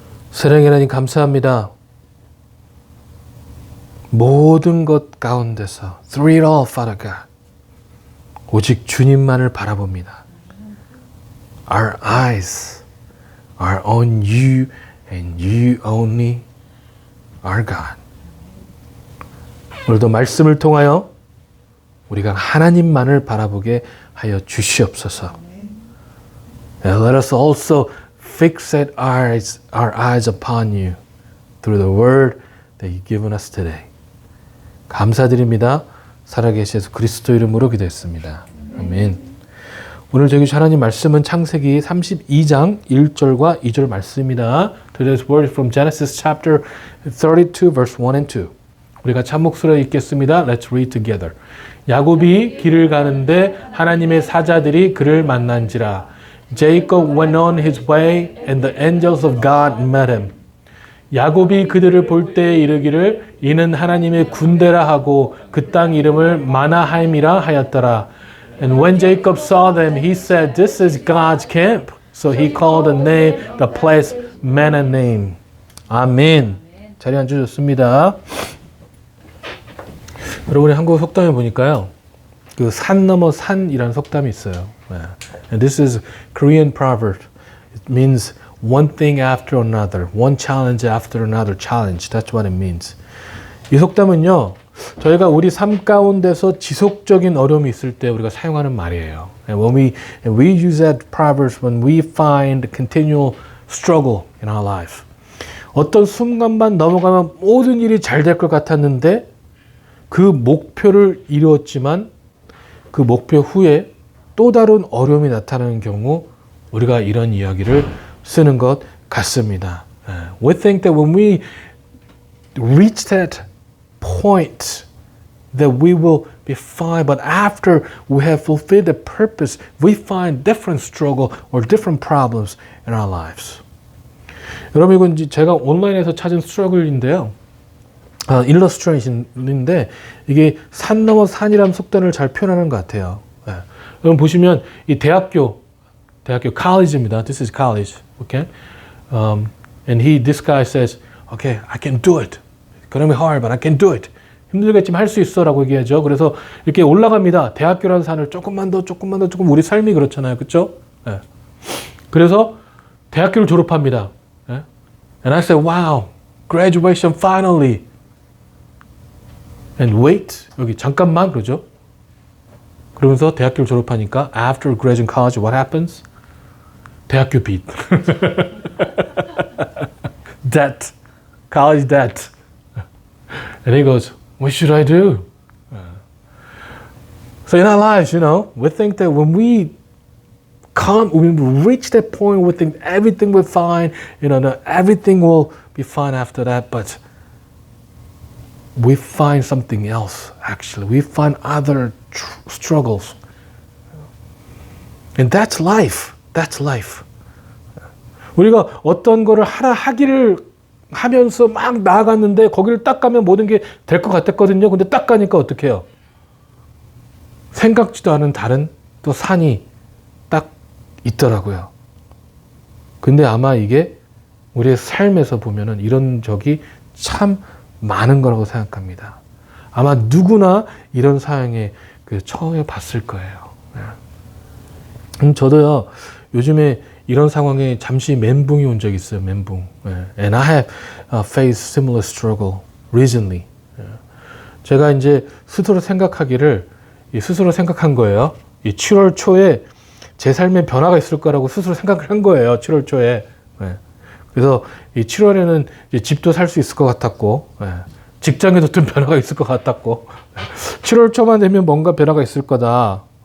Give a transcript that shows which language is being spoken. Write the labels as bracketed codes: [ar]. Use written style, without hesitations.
[ko] 사랑의 하나님 감사합니다. 모든 것 가운데서 [en] through it all, Father God, [ko] 오직 주님만을 바라봅니다. [en] Our eyes are on you and you only, our God. [ko] 오늘도 말씀을 통하여 우리가 하나님만을 바라보게 하여 주시옵소서. [en] And let us also fixate our eyes upon you through the word that you've given us today. [ko] 감사드립니다. 살아계신 예수 그리스도 이름으로 기도했습니다. 아멘. 오늘 저기 하나님 말씀은 창세기 32장 1절과 2절 말씀입니다. [en] Today's word is from Genesis chapter 32 verse 1 and 2. [ko] 우리가 참목소리로 읽겠습니다. [en] Let's read together. [ko] 야곱이 길을 가는데 하나님의 사자들이 그를 만난지라. [en] Jacob went on his way and the angels of God met him. [ko] 야곱이 그들을 볼 때에 이르기를 이는 하나님의 군대라 하고 그 땅 이름을 마나하임이라 하였더라. [en] And when Jacob saw them, he said, "This is God's camp." So he called the place Mahanaim. [ko] 아멘. 자리 앉으셨습니다. 여러분이 한국 속담에 보니까요, 그 산 넘어 산이라는 속담이 있어요. [en] And this is Korean proverb. It means one thing after another, one challenge after another challenge. That's what it means. [ko] 이 속담은요, 저희가 우리 삶 가운데서 지속적인 어려움이 있을 때 우리가 사용하는 말이에요. [en] And we use that proverbs when we find continual struggle in our life. [ko] 어떤 순간만 넘어가면 모든 일이 잘 될 것 같았는데 그 목표를 이루었지만 그 목표 후에 또 다른 어려움이 나타나는 경우 우리가 이런 이야기를 쓰는 것 같습니다. [en] We think that when we reach that point that we will be fine, but after we have fulfilled the purpose, we find different struggle or different problems in our lives. [ko] 여러분 이건 제가 온라인에서 찾은 스트러글인데요. 일러스트레이션인데 이게 산 넘어 산이라는 속담을 잘 표현하는 것 같아요. 여러분 보시면 이 대학교 college입니다. [en] This is college, okay? And this guy says, okay, I can do it. It's gonna be hard, but I can do it. [ko] 힘들겠지만 할 수 있어라고 얘기하죠. 그래서 이렇게 올라갑니다. 대학교라는 산을 조금 우리 삶이 그렇잖아요, 그렇죠? 그래서 대학교를 졸업합니다. [en] And I said, wow, graduation finally. And wait, [ko] 여기 잠깐만 그러죠. 그러면서 대학교를 졸업하니까 [en] after graduating college, what happens? [ko] 대학교 빚. [en] Debt. College debt. And he goes, what should I do? So in our lives, we think that when we reach that point, we think everything will be fine, that everything will be fine after that, but we find something else, actually. We find other struggles. And that's life. That's life. [ko] 우리가 어떤 거를 하기를 하면서 막 나아갔는데 거기를 딱 가면 모든 게 될 것 같았거든요. 근데 딱 가니까 어떻게 해요? 생각지도 않은 다른 또 산이 딱 있더라고요. 근데 아마 이게 우리의 삶에서 보면은 이런 적이 참 많은 거라고 생각합니다. 아마 누구나 이런 상황에 처해 봤을 거예요. 저도요, 요즘에 이런 상황에 잠시 멘붕이 온 적이 있어요, 멘붕. [en] And I have faced similar struggle recently. [ko] 제가 이제 스스로 생각한 거예요. 이 7월 초에 제 삶에 변화가 있을 거라고 스스로 생각을 한 거예요, 7월 초에. 그래서 이 7월에는 이제 집도 살 수 있을 것 같았고, 직장에도 좀 변화가 있을 것 같았고, 7월 초만 되면 뭔가 변화가 있을 거다.